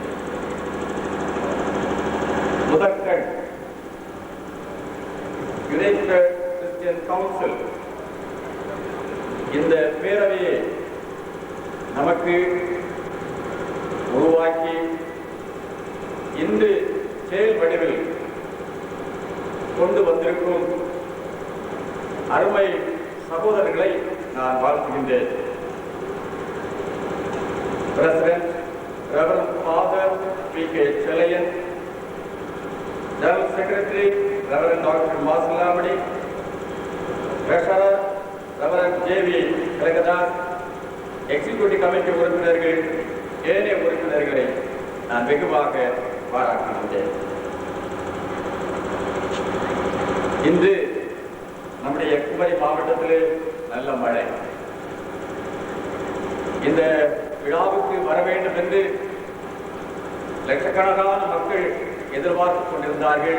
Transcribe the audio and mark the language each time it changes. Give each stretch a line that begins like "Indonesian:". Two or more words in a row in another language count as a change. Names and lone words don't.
Tamil: முதற்கண் யுனைடெட் கிறிஸ்டியன் கவுன்சில் இந்த பேரவையை நமக்கு உருவாக்கி இன்று செயல் வடிவில் கொண்டு வந்திருக்கும் அருமை சகோதரர்களை நான் வாழ்த்துகின்றேன்.
English: President Reverend Father P.K. Secretary, Reverend Dr. Masalamadi, Treasurer, Reverend J.V.
Tamil: Kalagadas,
English: Executive Committee
Tamil: உறுப்பினர்கள், ஏனைய உறுப்பினர்களை நான் வெகுவாக பாராட்டுகின்றேன். இன்று நம்முடைய குமரி மாவட்டத்திலே நல்ல மழை. இந்த விழாவுக்கு வர வேண்டும் என்று லட்சக்கணக்கான மக்கள் எதிர்பார்த்துக் கொண்டிருந்தார்கள்.